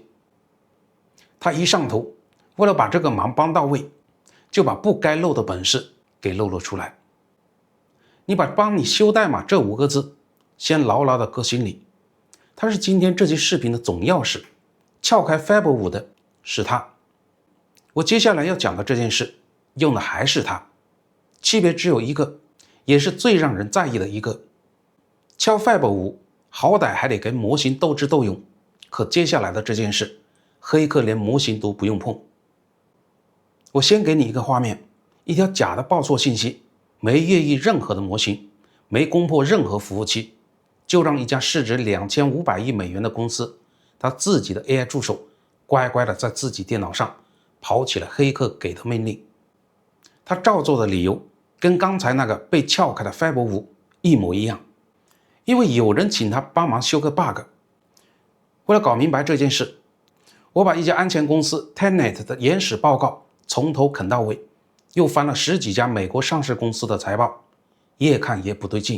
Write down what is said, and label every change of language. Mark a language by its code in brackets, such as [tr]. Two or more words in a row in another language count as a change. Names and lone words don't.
[zh] 他一上頭，為了把這個忙幫到位，就把不該露的本事給露了出來。你把幫你修代碼這5個字先牢牢地擱心裡，它是今天這期視頻的總鑰匙，撬開 Fab5 的是它。我接下來要講的這件事用的還是它，區別只有一個，也是最讓人在意的一個。撬 Fab5 好歹還得跟模型鬥智鬥勇，可接下來的這件事，黑客連模型都不用碰。我先給你一個畫面，一條假的報錯信息，沒越獄任何的模型，沒攻破任何服務器，就讓一家市值2500億美元的公司，他自己的 AI 助手乖乖的在自己電腦上跑起了黑客給的命令。他照做的理由跟剛才那個被撬開的 Fab5 一模一樣，因為有人請他幫忙修個 bug。為了搞明白這件事，我把一家安全公司 Tenet 的原始報告從頭啃到尾，又翻了10幾家美國上市公司的財報，越看越不對勁。